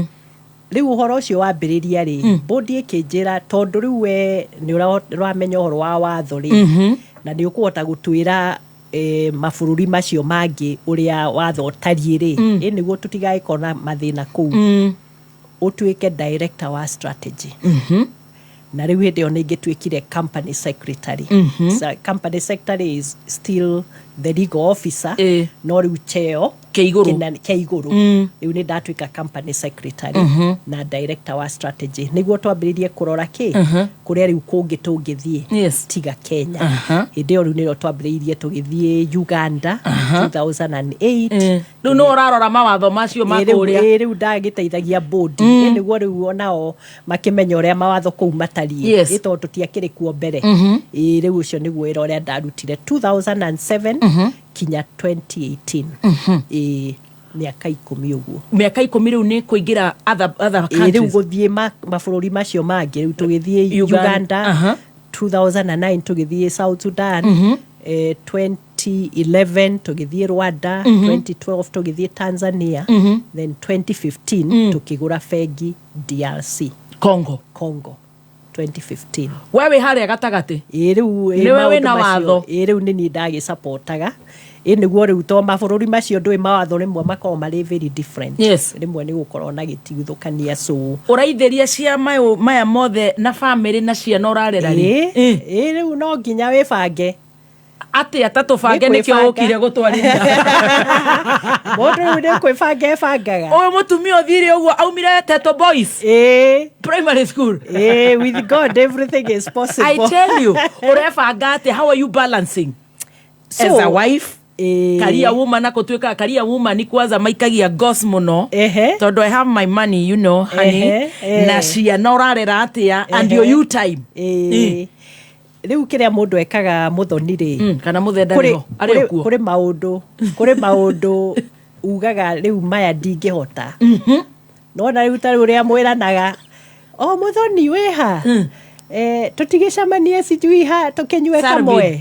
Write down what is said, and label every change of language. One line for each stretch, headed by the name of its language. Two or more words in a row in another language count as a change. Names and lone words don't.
Kikuyu: Rĩu ũhoro ũcio wambĩrĩria rĩ bodi ĩkĩnjĩra tondũ rĩu we nĩ ũramenya ũhoro wa watho rĩ na nĩ ũkũhota gũtwĩra mabũrũri macio mangĩ ũrĩa watho ũtariĩ rĩ nĩguo tũtigagĩkorwo na mathĩna kũu. Utuike director wa strategy. Na rĩu hĩndĩ ĩyo nĩ ingĩtuĩkire
English: company secretary. So, company secretary is still the legal officer.
Kikuyu: No rĩu cheo kĩigũrũ. Rĩu nĩ ndatuĩka
English: company secretary
Kikuyu: na director wa strategy. Nĩguo twambĩrĩrie kũrora kũrĩa rĩu kũngĩ tũngĩthiĩ tiga Kenya. Hĩndĩ ĩyo rĩu nĩrĩo twambĩrĩirie tũgĩthiĩ Uganda 2008. Rĩu no ũrarora mawatho macio makũrĩa. Rĩu ndagĩteithagia bodi. Nĩguo rĩu onao makĩmenya ũrĩa mawatho kũu matariĩ. Tondũ tũtiakĩrĩ kuo mbere. Rĩu ũcio nĩguo wĩra ũrĩa ndarutire 2007 kinya 2018. Miaka 10 ũguo. Miaka 10 rĩu nĩ kũingĩra
English: other countries.
Kikuyu: Rĩu gũthiĩ mabũrũri macio mangĩ rĩu tũgĩthiĩ Uganda 2009 tũgĩthiĩ South Sudan 2011 tũgĩthiĩ Rwanda 2012 tũgĩthiĩ Tanzania then 2015 tukigura bengi DRC Congo 2015. Wewe harĩa gatagati. Rĩu niwe wĩna watho. Rĩu nĩ niĩ ndagĩsupportaga. Nĩguo rĩu to mabũrũri macio ndũĩ mawatho rĩmwe makorwo marĩ
English: very different.
Kikuyu: Rĩmwe nĩ gũkorwo na gĩtigithũkania so ũraithĩria cia maya mothe na family na ciana ũrarera rĩ. Rĩu no nginya wĩbange. Ati atatũbange nĩkĩo ũkire gũtwarithia. Mũndũ rĩu nĩ kwĩbanga ebangaga. Ũyũ mũtumia ũthire ũguo aumire Teto Boys primary school.
English: With God everything is possible. I tell you.
Kikuyu: Ũrebanga atĩ
English: how are you balancing as a wife? Career woman akotweka career woman
Kikuyu: kwanza maikagia gos muno tondu
English: I have my money, you know, honey.
Kikuyu: Na ciana ũrarera atia
English: and you time.
Kikuyu: Rĩu kĩrĩa mũndũ ekaga mũthoni rĩ kana mũthenda rĩho arĩ kuo kũrĩ maũndũ ugaga rĩu maya ndingĩhota. No na rĩu tarĩ ũrĩa mwĩranaga mũthoni wĩ ha tũtigĩcemanie sijui ha tũkĩnyue kamwe.